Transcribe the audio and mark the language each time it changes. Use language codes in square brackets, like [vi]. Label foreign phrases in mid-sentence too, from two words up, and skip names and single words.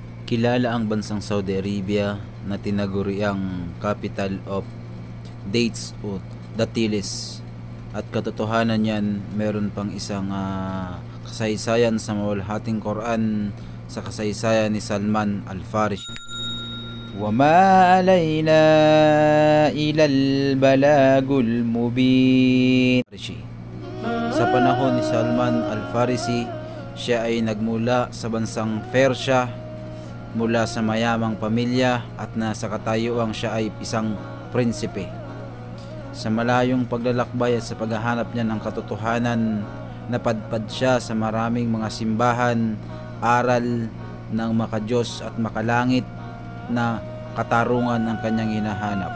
[tl] Kilala ang bansang Saudi Arabia na tinaguriang [en] capital of dates [tl] o datilis, at katotohanan niyan meron pang isang kasaysayan sa mawalhating Quran sa kasaysayan ni Salman Al-Farisi. [ar] وما علينا إلا البلاغ المبين. [tl] Sa panahon ni Salman Al-Farisi, siya ay nagmula sa bansang Persya, mula sa mayamang pamilya, at nasa katayuang siya ay isang prinsipe. Sa malayong paglalakbay at sa paghahanap niya ng katotohanan, napadpad siya sa maraming mga simbahan, aral ng makadiyos at makalangit na katarungan ang kanyang hinahanap.